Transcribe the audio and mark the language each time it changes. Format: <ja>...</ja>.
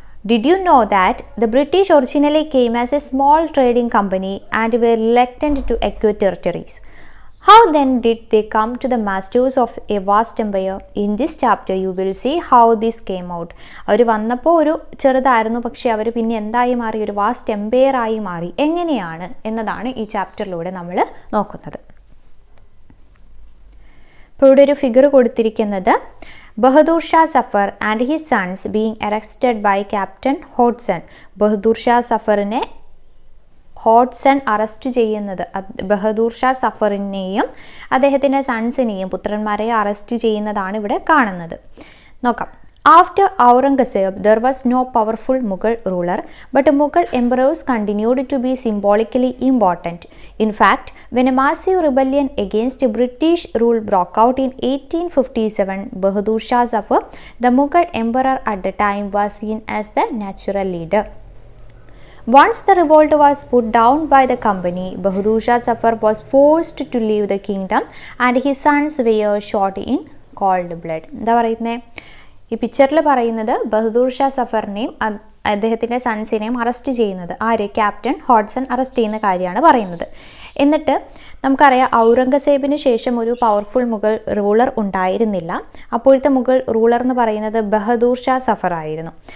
<en>Did you know that the British originally came as a small trading company and were reluctant to acquire territories? How then did they come to the masters of a vast empire? In this chapter you will see how this came out.</en> <ml>അവർ വന്നപ്പോൾ ഒരു ചെറുതായിരുന്നു, പക്ഷേ അവർ പിന്നെ എന്തായി മാറി? ഒരു vast Empire ആയി മാറി. എങ്ങനെയാണ് എന്നതാണ് ഈ ചാപ്റ്ററിലൂടെ നമ്മൾ നോക്കുന്നത്. ഇപ്പോൾ ഇവിടെ ഒരു ഫിഗർ കൊടുത്തിരിക്കുന്നത്</ml> <en>Bahadur Shah Zafar and his sons being arrested by captain Hodson.</en> <ml>Bahadur Shah സഫറിനെ Hodgson arrest ചെയ്യുന്നത്, ബഹദൂർ ഷാ സഫറിനെയും അദ്ദേഹത്തിൻ്റെ സൺസിനെയും പുത്രന്മാരെ അറസ്റ്റ് ചെയ്യുന്നതാണ് ഇവിടെ കാണുന്നത്. നോക്കാം.</ml> <en>After Aurangzeb, there was no powerful Mughal ruler, but Mughal emperors continued to be symbolically important. In fact, when a massive rebellion against British rule broke out in 1857, Bahadur Shah Zafar, the Mughal emperor at the time, was seen as the natural leader. Once the revolt was put down by the company, Bahadur Shah Zafar was forced to leave the kingdom and his sons were shot in cold blood.</en> <ml>എന്താ പറയുന്നത്? ഈ പിക്ചറിൽ പറയുന്നത് ബഹദൂർ ഷാ സഫറിനെയും അദ്ദേഹത്തിൻ്റെ സൺസിനെയും arrest ചെയ്യുന്നത് ആര്? Captain Hodgson arrest ചെയ്യുന്ന കാര്യമാണ് പറയുന്നത്. എന്നിട്ട് നമുക്കറിയാം ഔറംഗസേബിന് ശേഷം ഒരു പവർഫുൾ മുഗൾ റൂളർ ഉണ്ടായിരുന്നില്ല. അപ്പോഴത്തെ മുഗൾ റൂളർ എന്ന് പറയുന്നത് ബഹദൂർ ഷാ സഫർ ആയിരുന്നു.</ml>